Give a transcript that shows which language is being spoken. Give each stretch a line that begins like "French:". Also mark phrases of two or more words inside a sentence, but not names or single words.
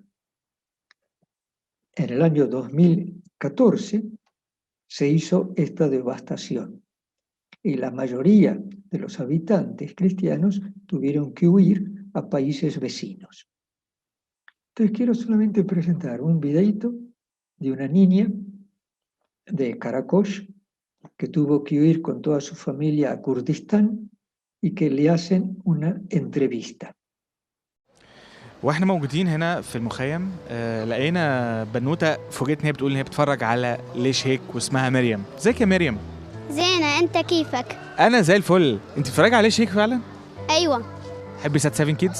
Spanish: En el año 2014 se hizo esta devastación y la mayoría de los habitantes cristianos tuvieron que huir a países vecinos. Entonces quiero solamente presentar un videito de una niña de Karakosh que tuvo que huir con toda su familia a Kurdistán y que le hacen una entrevista.
Arabic: واحنا موجودين هنا في المخيم لقينا بنوته فوجئت ان هي بتقول ان هي بتتفرج على ليش هيك واسمها مريم. ازيك يا مريم؟ زينة، انت كيفك؟ انا زي الفل. انت بتتفرجي على ليش هيك فعلا؟ ايوه. تحبي سات 7 كيدز؟